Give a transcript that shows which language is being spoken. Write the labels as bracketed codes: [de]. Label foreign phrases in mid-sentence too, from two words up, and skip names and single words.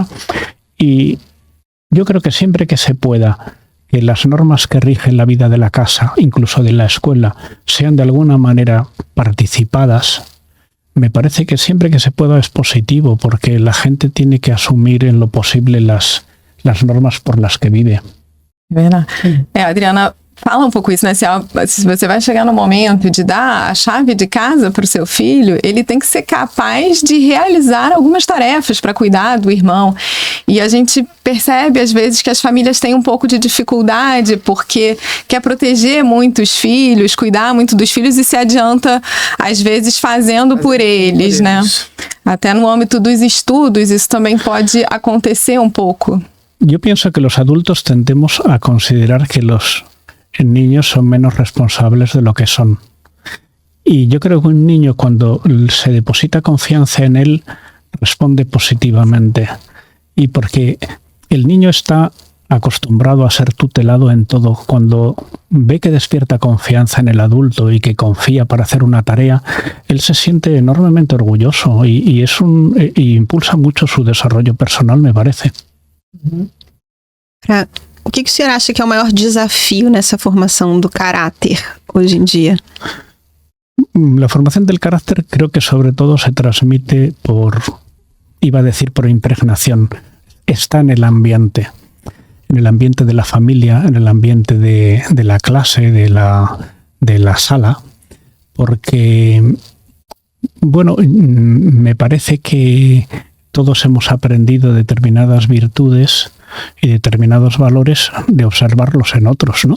[es] Y yo creo que siempre que se pueda, que las normas que rigen la vida de la casa, incluso de la escuela, sean de alguna manera participadas, me parece que siempre que se pueda es positivo, porque la gente tiene que asumir en lo posible las normas por las que vive. [pt] Verdade. Adriana, fala um pouco isso, né? Se você vai chegar no momento de dar a chave de casa para o seu filho, ele tem que ser capaz de realizar algumas tarefas para cuidar do irmão. E a gente percebe, às vezes, que as famílias têm um pouco de dificuldade porque quer proteger muito os filhos, cuidar muito dos filhos e se adianta, às vezes, fazendo por eles, né? Até no âmbito dos estudos, isso também pode acontecer um pouco. [es] Yo pienso que los adultos tendemos a considerar que los niños son menos responsables de lo que son. Y yo creo que un niño, cuando se deposita confianza en él, responde positivamente. Y porque el niño está acostumbrado a ser tutelado en todo. Cuando ve que despierta confianza en el adulto y que confía para hacer una tarea, él se siente enormemente orgulloso y impulsa mucho su desarrollo personal, me parece. [pt] O que o senhor acha que é o maior desafio nessa formação do caráter hoje em dia? [es] La formación del carácter creo que sobre todo se transmite por impregnación. Está en el ambiente de la familia, en el ambiente de la clase, de la sala, porque, bueno, me parece que todos hemos aprendido determinadas virtudes y determinados valores de observarlos en otros, ¿no?